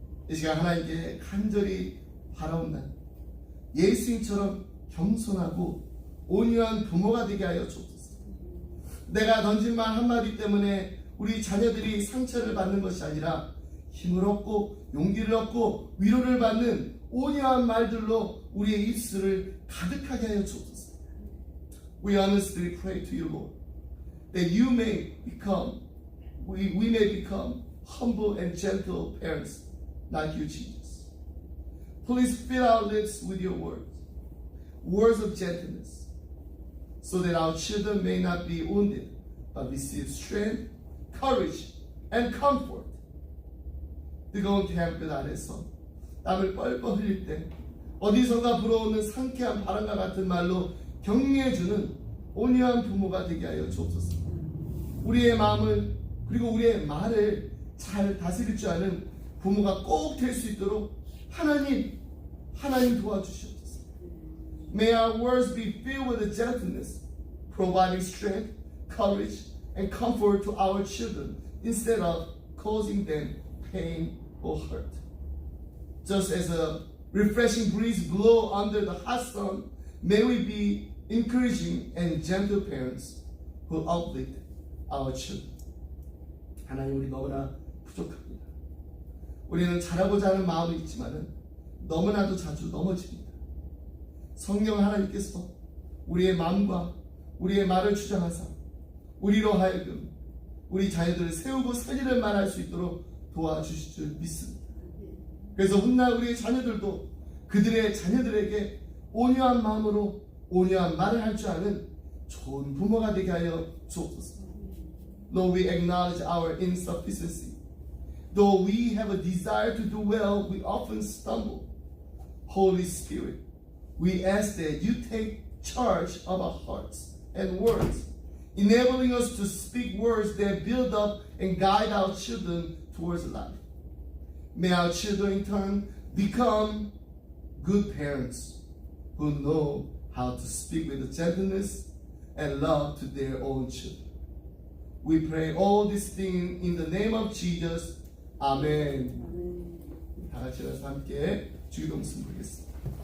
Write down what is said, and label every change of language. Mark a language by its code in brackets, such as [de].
[ko] 이 시간 하나님께 간절히 바라온다. 예수님처럼 겸손하고 온유한 부모가 되게 하여 주옵소서. 내가 던진 말 한마디 때문에 우리 자녀들이 상처를 받는 것이 아니라 힘을 얻고 용기를 얻고 위로를 받는 온유한 말들로 우리의 입술을 가득하게 하여 주옵소서. [en] We honestly pray to you, Lord, that you may become, we may become humble and gentle parents like you, Jesus. Please fill our lips with your words, words of gentleness, so that our children may not be wounded but receive strength, courage, and comfort. [ko] 뜨거운 태양빛 아래서 땀을 뻘뻘 흘릴 때 어디선가 불어오는 상쾌한 바람과 같은 말로 격려해주는 온유한 부모가 되게 하여 주옵소서. 우리의 마음을 그리고 우리의 말을 잘 다스릴 줄 아는 부모가 꼭 될 수 있도록 하나님 도와주시옵소서. [en] May our words be filled with gentleness, providing strength, courage, and comfort to our children instead of causing them pain or hurt. Just as a refreshing breeze blows under the hot sun, may we be encouraging and gentle parents who uplift our children. [ko] 하나님, 우리 너무나 부족합니다. 우리는 잘하고자 하는 마음이 있지만은 너무나도 자주 넘어집니다. 성령 하나님께서 우리의 마음과 우리의 말을 주장하사 우리로 하여금 우리 자녀들을 세우고 살리는 말 할 수 있도록 도와주실 줄 믿습니다. 그래서 훗날 우리의 자녀들도 그들의 자녀들에게 온유한 마음으로 온유한 말을 할 줄 아는 좋은 부모가 되게 하여 주옵소서. [en] Lord, we acknowledge our insufficiency. Though we have a desire to do well, we often stumble. Holy Spirit, we ask that you take charge of our hearts and words, enabling us to speak words that build up and guide our children towards life. May our children in turn become good parents who know how to speak with gentleness and love to their own children. We pray all these things in the name of Jesus. [ko] 아멘. 다 같이 일어나서 함께 주기도 말씀 보겠습니다.